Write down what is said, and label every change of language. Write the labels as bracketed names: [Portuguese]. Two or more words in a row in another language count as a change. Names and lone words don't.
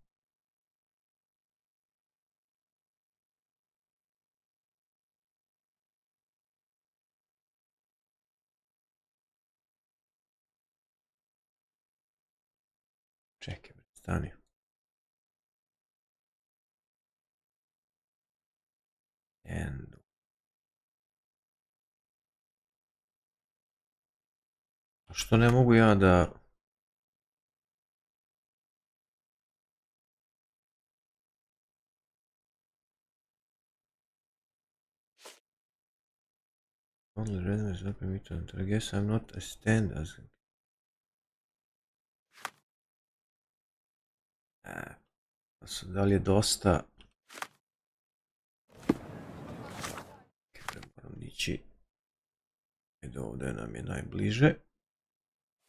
[Serbian] Čekaj, stani. [English] And... [Serbian] A što ne mogu ja da... [English] Only random is not permitted. I guess I'm not a stand as... [Serbian] Da li je dosta... Moram ići... Do ovdje nam je najbliže.